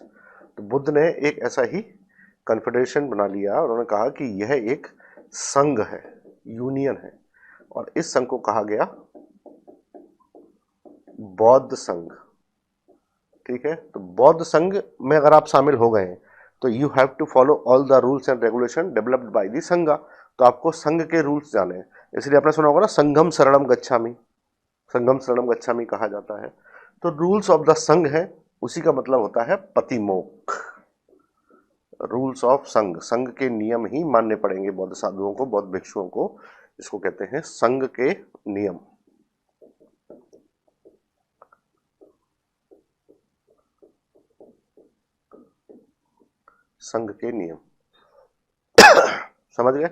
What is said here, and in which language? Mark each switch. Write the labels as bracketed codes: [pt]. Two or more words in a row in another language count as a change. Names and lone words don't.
[hi] तो बुद्ध ने एक ऐसा ही कन्फेडरेशन बना लिया और उन्होंने कहा कि यह एक संघ है, यूनियन है, और इस संघ को कहा गया बौद्ध संघ। ठीक है, तो बौद्ध संघ में अगर आप शामिल हो गए तो [en] you have to follow all the rules and regulation developed by the Sangh. [hi] तो आपको संघ के रूल्स जाने हैं, इसलिए आपने सुना होगा ना [pi] संघम शरणम गच्छामि, संघम शरणम गच्छामि [hi] कहा जाता है। [en] तो rules of the Sangh है, उसी का मतलब होता है पतिमोक्ष। rules of Sangh, [hi] संघ के नियम ही मानने पड़ेंगे बौद्ध साधुओं को, बौद्ध भिक्षुओं को। इसको कहते हैं संघ के नियम। संघ के नियम समझ गए?